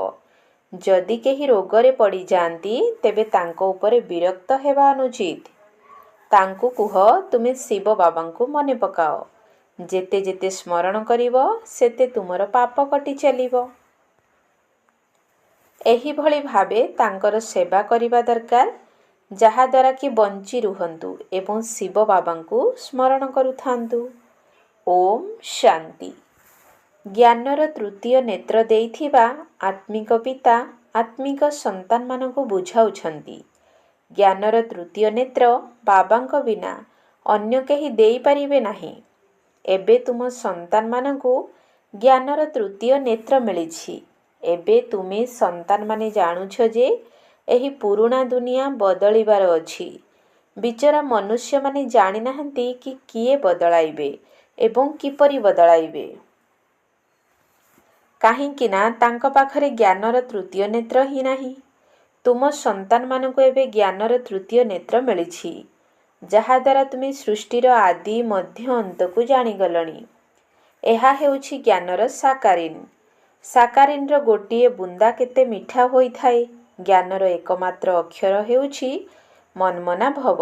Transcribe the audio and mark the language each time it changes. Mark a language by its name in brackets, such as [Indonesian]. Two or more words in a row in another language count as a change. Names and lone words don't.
[Odia] ଯଦି କେହି ରୋଗରେ ପଡ଼ି ଯାତି ତେବେ ତାଙ୍କୁ ଉପରେ ବିରକ୍ତ ହେବା ଅନୁଚିତ। ତାଙ୍କୁ କୁହ ତୁମେ ଶିବ ବାବାଙ୍କୁ ମନେ ପକାଅ, ଯେତେ ଯେତେ ସ୍ମରଣ କରିବ ସେତେ ତୁମର ପାପ କଟି ଚାଲିବ। ଏହି ଭଲି ଭାବେ ତାଙ୍କର ସେବା କରିବା ଦରକାର, ଯାହା ଦ୍ୱାରା କି ବଞ୍ଚି ରୁହନ୍ତୁ ଏବଂ ଶିବ ବାବାଙ୍କୁ ସ୍ମରଣ କରୁଥାନ୍ତୁ। ଓମ୍ ଶାନ୍ତି। ଜ୍ଞାନର ତୃତୀୟ ନେତ୍ର ଦେଇଥିବା ଆତ୍ମିକ ପିତା ଆତ୍ମିକ ସନ୍ତାନ ମାନଙ୍କୁ ବୁଝାଉଛନ୍ତି। ଜ୍ଞାନର ତୃତୀୟ ନେତ୍ର ବାବାଙ୍କ ବିନା ଅନ୍ୟ କେହି ଦେଇ ପାରିବେ ନାହିଁ। ଏବେ ତୁମ ସନ୍ତାନ ମାନଙ୍କୁ ଜ୍ଞାନର ତୃତୀୟ ନେତ୍ର ମିଳିଛି। ଏବେ ତୁମେ ସନ୍ତାନ ମାନେ ଜାଣୁଛ ଯେ ଏହି ପୁରୁଣା ଦୁନିଆ ବଦଳିବାର ଅଛି। ବିଚରା ମନୁଷ୍ୟ ମାନେ ଜାଣି ନାହାନ୍ତି କି କିଏ ବଦଳାଇବେ ଏବଂ କିପରି ବଦଳାଇବେ। କାହିଁକି ନା ତାଙ୍କ ପାଖରେ ଜ୍ଞାନର ତୃତୀୟ ନେତ୍ର ହିଁ ନାହିଁ। ତୁମ ସନ୍ତାନ ମାନଙ୍କୁ ଏବେ ଜ୍ଞାନର ତୃତୀୟ ନେତ୍ର ମିଳିଛି, ଯାହା ଦ୍ୱାରା ତୁମେ ସୃଷ୍ଟିର ଆଦି ମଧ୍ୟ ଅନ୍ତକୁ ଜାଣି ଗଲଣି। ଏହା ହେଉଛି ଜ୍ଞାନର ସାକାରିନ। ସାକାରିନର ଗୋଟିଏ ବୁନ୍ଦା କେତେ ମିଠା ହୋଇଥାଏ। ଜ୍ଞାନର ଏକମାତ୍ର ଅକ୍ଷର ହେଉଛି ମନମନା ଭବ।